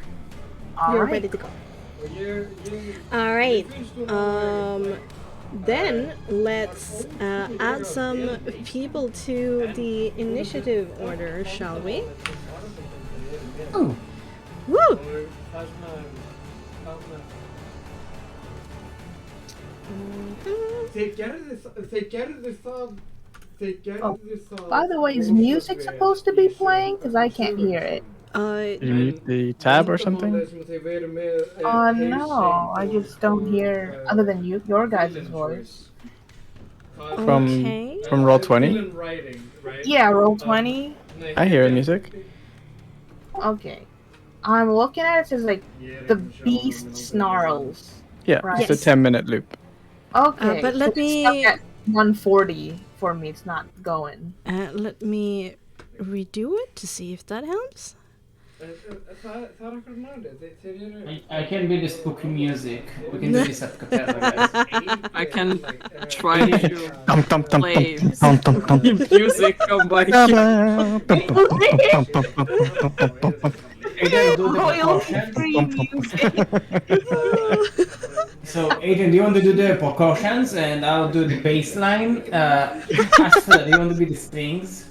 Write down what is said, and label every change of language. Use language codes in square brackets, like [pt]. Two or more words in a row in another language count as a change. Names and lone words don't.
[en] All You're right. ready to go. All right. Then let's add some people to the initiative order, shall we? Ooh. Woo! [is] Þeir gerðu það. [en] By the way, is music supposed to be playing? Because I can't hear it. You mute the tab or something? No, I just don't hear other than your guys' voice. Okay. From Roll20? Yeah, Roll20. I hear music. Okay. I'm looking at it, it says like the beast snarls. Yeah, Right. it's a 10-minute loop. Okay. but let so it's me- stuck at 140 for me, it's not going. Let me redo it to see if that helps. [is] Það akkur málið. Þeir eru... [en] I can be the spooky music. We can do this at Capella, guys. I can try to Dum, dum, dum, play dum, dum, dum, dum. music on my Aiden, do the percussion. Free music. So, Aiden, do you want to do the percussions and I'll do the bass line? Ashford, do you want to be the strings?